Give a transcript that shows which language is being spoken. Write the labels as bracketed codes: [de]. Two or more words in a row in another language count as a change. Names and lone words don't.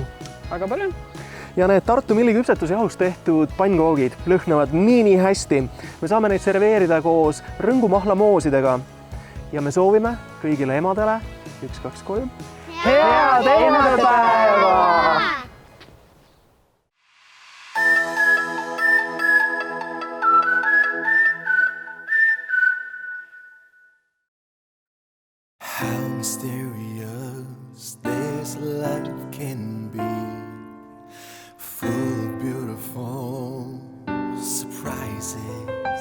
[et] Väga palju. Ja need Tartu Milli küpsetusjahust tehtud pannkoogid lõhnavad nii hästi. Me saame neid serveerida koos rõngumahlamoosidega. Ja me soovime kõigile emadele 1, 2, 3. Head emadepäeva! [en] How mysterious this life can be, full of beautiful surprises.